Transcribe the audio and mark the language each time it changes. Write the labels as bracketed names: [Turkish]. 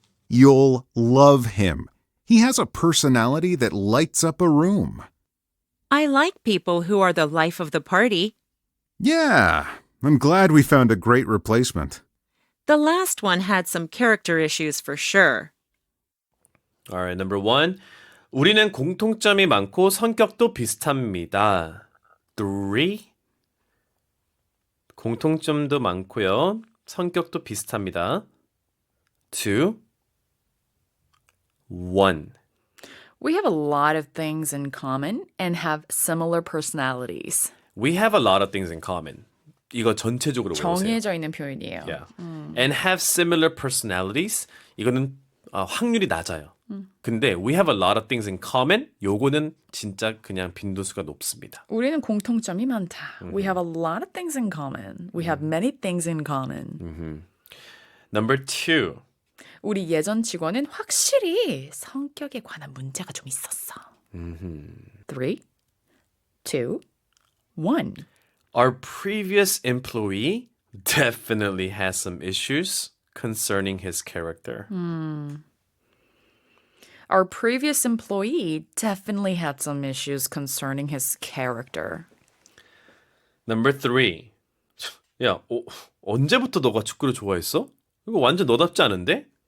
[English] You'll love him. He has a personality that lights up a room. I like people who are the life of the party. Yeah, I'm glad we found a great replacement. The last one had some character issues for sure. All right, number 1. [Korean] 우리는 공통점이 많고 성격도 비슷합니다. 3. 공통점도 많고요. 성격도 비슷합니다. 2. 1. [English] We have a lot of things in common and have similar personalities. We have a lot of things in common. [Korean] 이거 전체적으로 외우세요. 정해져 있는 표현이에요. [English] Yeah. And have similar personalities. [Korean] 이거는 확률이 낮아요. [English] 근데 we have a lot of things in common. [Korean] 요거는 진짜 그냥 빈도수가 높습니다. 우리는 공통점이 많다. [English] We have a lot of things in common. We have many things in common. Number 2. [Korean] 우리 예전 직원은 확실히 성격에 관한 문제가 좀 있었어. 3, 2, 1. [English] Our previous employee definitely has some issues concerning his character. Our previous employee definitely had some issues concerning his character. Number 3. [Korean] 야, 언제부터 너가 축구를 좋아했어? 이거 완전 너답지 않은데?